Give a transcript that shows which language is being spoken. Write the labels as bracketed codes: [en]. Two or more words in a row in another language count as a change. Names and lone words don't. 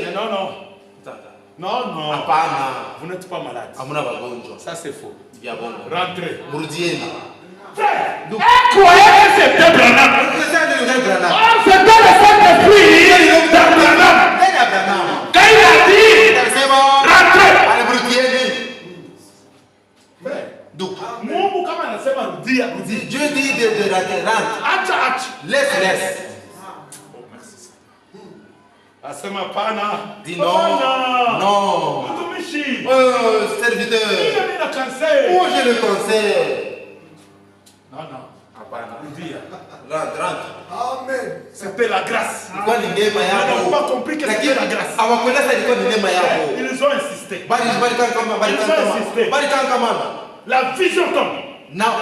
[fr] Mais non, non. Non, non. Vous n'êtes pas malade. Ça, c'est faux. Rentrez. Frère, incroyable, c'est deux Branham. C'est dans le Saint-Esprit d'Abraham. Quand il a dit, rentrez. [sw] Mungu kama anasema rudia, [fr] Dieu dit de rentre. [sw] Acha. [fr] Laisse. [sw] Asema pana. [fr] Dis non. [sw] Mtumishi. [fr] Serviteur. [sw] Mimi na cancer. [fr] Moi j'ai le cancer. [sw] Non. Rudia. [fr] Rentre. Amen. C'était la grâce. Ils n'ont pas compris que c'était la grâce. Ils ont insisté. La vision tombe.